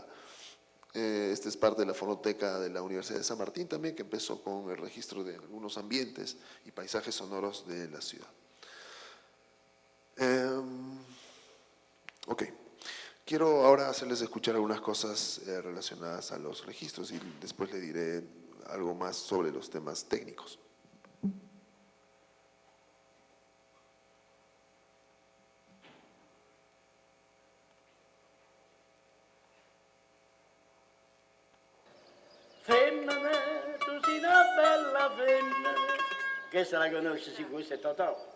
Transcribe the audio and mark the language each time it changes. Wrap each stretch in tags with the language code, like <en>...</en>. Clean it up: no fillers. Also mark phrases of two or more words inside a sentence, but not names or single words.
<es>Esta es parte de la fonoteca de la Universidad de San Martín también, que empezó con el registro de algunos ambientes y paisajes sonoros de la ciudad. Ok. Quiero ahora hacerles escuchar algunas cosas relacionadas a los registros y después le diré algo más sobre los temas técnicos.</es> <it>Femmine, tu sei una bella femmina. Questa la conosci sicuro, questo è Totò.</it>